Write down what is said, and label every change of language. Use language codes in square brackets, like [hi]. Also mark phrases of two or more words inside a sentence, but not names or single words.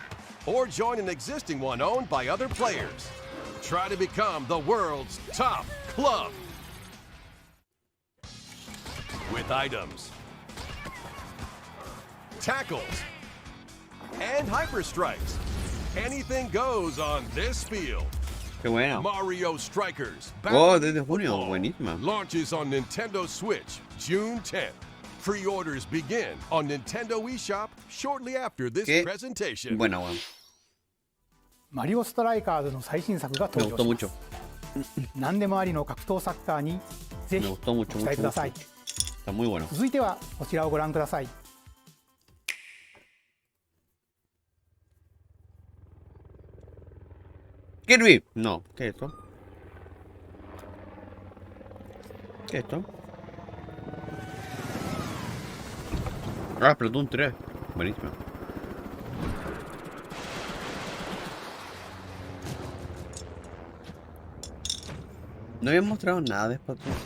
[en] Or join an existing one owned by other players. Try to become the world's top club. With items, tackles, and hyper strikes. Anything goes on this field. [es] Qué buena. [en] Mario Strikers [es] Oh, desde junio. [en] Football [es] Buenísima. [en] launches on Nintendo Switch June 10th. Pre-orders begin on Nintendo eShop shortly after this [es] Qué [en] presentation. [es] buena, weón. [ja] マリオストライカーズの最新作が [es] Me [ja] 登 [es] gustó [ja] 場しま [es] mucho. [ja] す。何でもありの格闘サッカーにぜ [es] Me [ja] ひ [es] gustó [ja] ご [es] mucho, [ja] 期待 [es] mucho, [ja] ください [es] mucho. Está muy bueno. [ja] 続いてはこちらをご覧ください。 [es] Kirby. No. ¿Qué es esto? ¿Qué es esto? Ah, Splatoon 3. Buenísimo. ¿No habían mostrado nada de Splatoon 3?